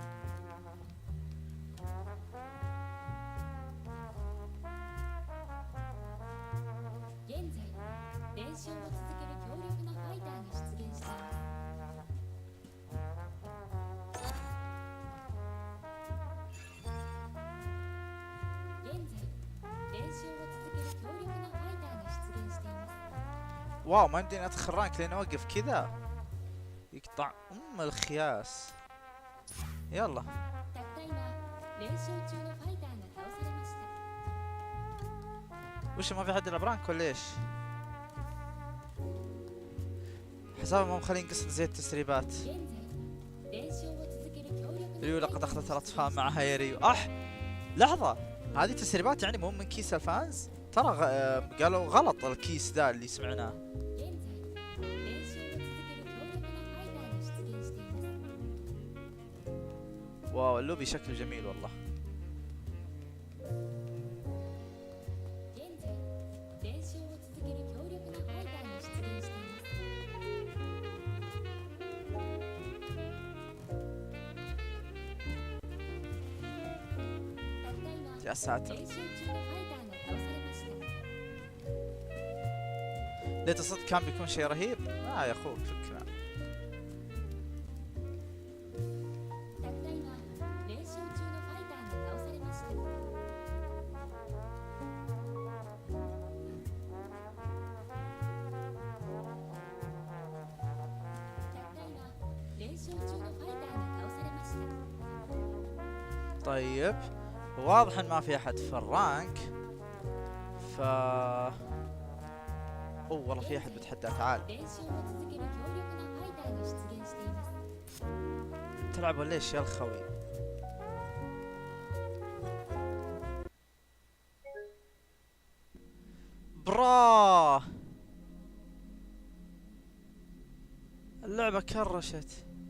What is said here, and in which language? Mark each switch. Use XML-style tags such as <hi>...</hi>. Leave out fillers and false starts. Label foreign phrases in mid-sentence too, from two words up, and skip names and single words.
<ja>現在連勝を続ける強力なファイターが出現しています現在連勝を続ける強力なファイターが出現しています</ja> <ar>واو ما يمديني ادخل رانك لين اوقف كذا. يقطع الخياس. يلا.</ar> <ja>たった今連勝中のファイターが倒されました</ja> <ar>وش ما في حد يلعب رانك ولا ايش؟ حسابي ما مخلين قصة زي التسريبات.</ar> <ja>現在連勝を続ける強力な</ja> <ar>ريو لقد اخذت الاطفال معها يا ريو. لحظة، هذه تسريبات يعني مو من كيس الفانز؟ ترى قالوا غلط الكيس ذا اللي سمعناه.</ar> <ja>現在連勝を続ける強力なファイターが出現しています</ja> <ar>واو اللوبي شكله جميل والله.</ar> <ja>現在連勝を続ける強力なファイターが出現しています たった今</ja> <ar>يا ساتر،</ar> <ja>連勝中のファイターが倒されました</ja> <ar>ليت صدق كان بيكون شيء رهيب. يا اخوك فكرة.</ar> <ja>たった今連勝中のファイターが倒されました たった今連勝中のファイターが倒されました</ja> <ar>طيب واضح ان ما في احد في الرانك. ف اوه والله في احد بتحدى. تعال</ar> <ja>連勝を続ける強力なファイターが出現しています</ja> <ar>تلعب ولا ايش يا الخوي؟ برا اللعبة كرشت.</ar>